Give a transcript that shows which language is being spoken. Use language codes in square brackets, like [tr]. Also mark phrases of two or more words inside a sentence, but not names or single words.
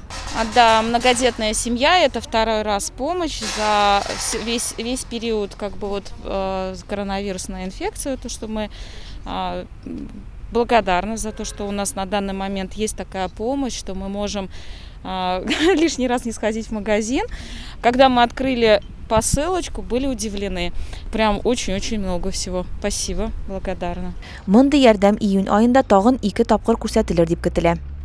[ru] Да, многодетная семья, это второй раз помощь за весь период коронавирусной инфекции, то, что мы благодарны за то, что у нас на данный момент есть такая помощь, что мы можем лишний раз не сходить в магазин. Когда мы открыли посылочку, были удивлены. Прям очень-очень много всего. Спасибо, благодарна. [tt] Мондый ярдәм июнь аенда тагын 2 тапкыр күрсәтелер дип көтелә.